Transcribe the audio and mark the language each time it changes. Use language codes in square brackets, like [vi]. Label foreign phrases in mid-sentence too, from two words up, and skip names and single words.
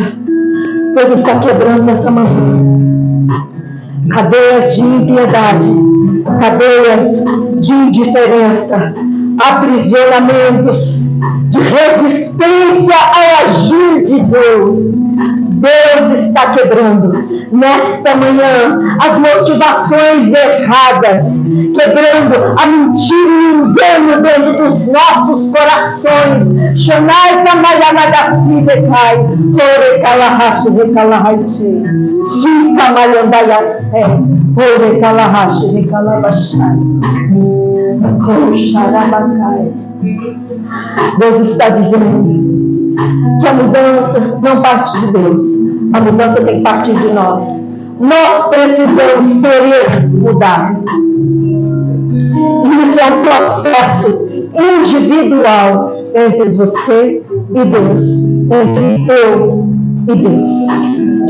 [pt] Deus está quebrando nessa manhã cadeias de impiedade, cadeias de indiferença, aprisionamentos de resistência ao agir de Deus. Deus está quebrando nesta manhã as motivações erradas, quebrando a mentira e o engano dentro dos nossos corações. Shanai Kamayanagassi Becai, Ore Kalahashi Rekalahaiche, Sui Kamayandayase, Ore Kalahashi Rekalabashai, Kosharabacai. Deus está dizendo que a mudança não parte de Deus, a mudança tem que partir de nós. Nós precisamos querer mudar. Isso é um processo individual entre você e Deus, entre eu e Deus.